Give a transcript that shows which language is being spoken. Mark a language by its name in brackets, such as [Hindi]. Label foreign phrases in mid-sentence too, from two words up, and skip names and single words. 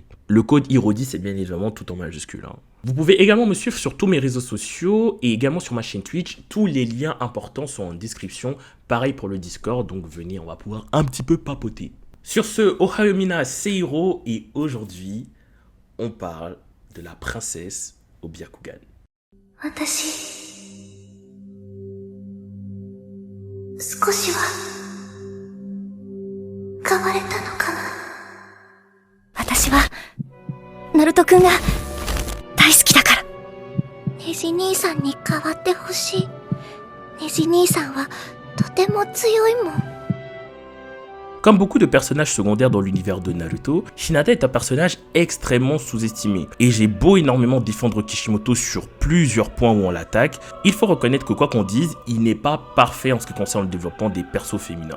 [French] Le code HERO10 est bien évidemment tout en majuscule. Vous pouvez également me suivre sur tous mes réseaux sociaux et également sur ma chaîne Twitch. Tous les liens importants sont en description. Pareil pour le Discord, donc venez, on va pouvoir un petit peu papoter. Sur ce, [Japanese] おはようみんな, [French] c'est Hiro et aujourd'hui, on parle de la princesse au Byakugan. [Japanese] ナルトくんが大好きだから. ネジ兄さんに変わってほしい. ネジ兄さんはとても強いもん. [French] Comme beaucoup de personnages secondaires dans l'univers de Naruto, Hinata est un personnage extrêmement sous-estimé. Et j'ai beau énormément défendre Kishimoto sur plusieurs points où on l'attaque, il faut reconnaître que quoi qu'on dise, il n'est pas parfait en ce qui concerne le développement des persos féminins.